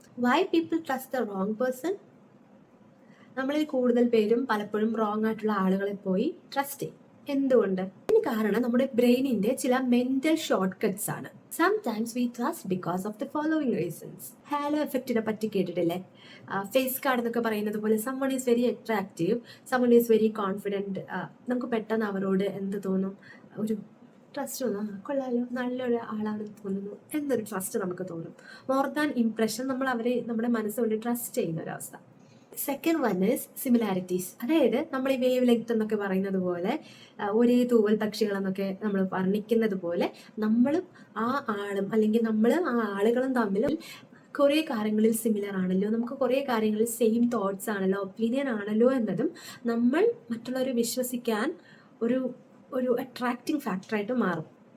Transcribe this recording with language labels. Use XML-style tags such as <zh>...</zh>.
<en>Why people trust the wrong person?</en> <ml>നമ്മളിൽ കൂടുതൽ പേരും പലപ്പോഴും റോങ് ആയിട്ടുള്ള ആളുകളെ പോയി ട്രസ്റ്റ് ചെയ്യും. എന്തുകൊണ്ട്? ഇതിന് കാരണം നമ്മുടെ ബ്രെയിനിന്റെ ചില മെന്റൽ ഷോർട്ട് കട്ട്സ് ആണ്.</ml> <en>Sometimes we trust because of the following reasons.</en> <ml>Hello എഫക്റ്റിനെ പറ്റി കേട്ടിട്ടില്ലേ? ഫേസ് കാർഡ് എന്നൊക്കെ പറയുന്നത് പോലെ</ml> <en>someone is very attractive, someone is very confident.</en> <ml>നമുക്ക് പെട്ടെന്ന് അവരോട് എന്ത് തോന്നും? ഒരു ട്രസ്റ്റ് തോന്നും, കൊള്ളാലോ, നല്ലൊരു ആളാണെന്ന് തോന്നുന്നു എന്നൊരു ട്രസ്റ്റ് നമുക്ക് തോന്നും.</ml> <en>more than impression,</en> <ml>നമ്മൾ അവരെ നമ്മുടെ മനസ്സുകൊണ്ട് ട്രസ്റ്റ് ചെയ്യുന്ന ഒരവസ്ഥ.</ml> <en>Second one is similarities.</en> <ml>അതായത് നമ്മൾ ഈ വേവ് ലെങ്ത് എന്നൊക്കെ പറയുന്നത് പോലെ, ഒരേ തൂവൽ പക്ഷികളെന്നൊക്കെ നമ്മൾ വർണ്ണിക്കുന്നത് പോലെ, നമ്മളും ആ ആളും അല്ലെങ്കിൽ നമ്മൾ ആ ആളുകളും തമ്മിൽ കുറേ കാര്യങ്ങളിൽ സിമിലർ ആണല്ലോ, നമുക്ക് കുറേ കാര്യങ്ങളിൽ സെയിം തോട്ട്സ് ആണല്ലോ, ഒപ്പീനിയൻ ആണല്ലോ എന്നതും നമ്മൾ മറ്റുള്ളവരെ വിശ്വസിക്കാൻ ഒരു ഒരു അട്രാക്റ്റിംഗ് ഫാക്ടറായിട്ട് മാറും.</ml>